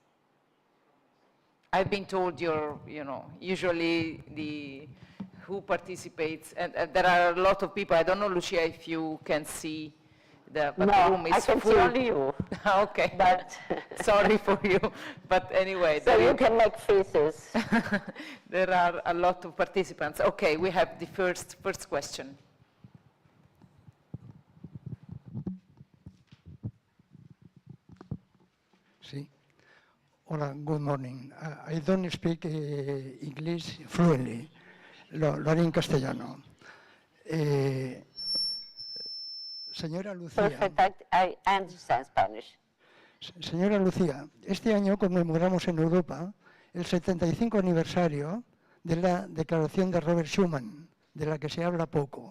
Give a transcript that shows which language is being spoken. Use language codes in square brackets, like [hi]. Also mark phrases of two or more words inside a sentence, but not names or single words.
[en] I've been told you're, you know, usually who participates, and there are a lot of people. I don't know, Lucia, if you can see but no, the room is I can full. see only you. Okay, but sorry for you. But anyway. So you can make faces. There are a lot of participants. Okay, we have the first question. [es] Sí. Hola, [en] good morning. I don't speak English fluently. [es] Lo haré en castellano. Señora Lucía. [en] Perfect, I understand Spanish. [es] Señora Lucía, este año conmemoramos en Europa el 75 aniversario de la declaración de Robert Schuman, de la que se habla poco.